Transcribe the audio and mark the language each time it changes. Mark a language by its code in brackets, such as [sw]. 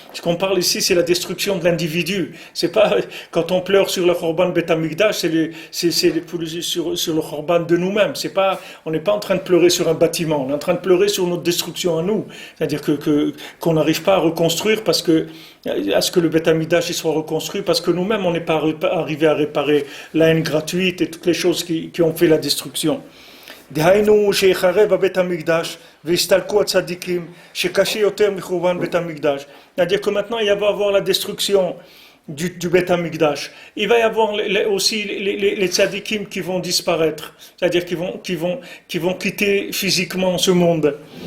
[fr] Ce qu'on parle ici, c'est la destruction de l'individu. C'est pas quand on pleure sur le Khorban Bet Amikdash, c'est sur le Khorban de nous-mêmes. On n'est pas en train de pleurer sur un bâtiment. On est en train de pleurer sur notre destruction à nous. C'est-à-dire qu'on n'arrive pas à reconstruire à ce que le Bet Amikdash soit reconstruit, parce que nous-mêmes, on n'est pas arrivé à réparer la haine gratuite et toutes les choses qui ont fait la destruction. [he] דהיינו שיחרב הבית המקדש והסתלקו הצדיקים שקשה יותר מחורבן בית המקדש. [fr] C'est-à-dire que maintenant il va y avoir la destruction du Beth Amikdash. Il va y avoir aussi les tzadikim qui vont disparaître, c'est-à-dire qui vont quitter physiquement ce monde.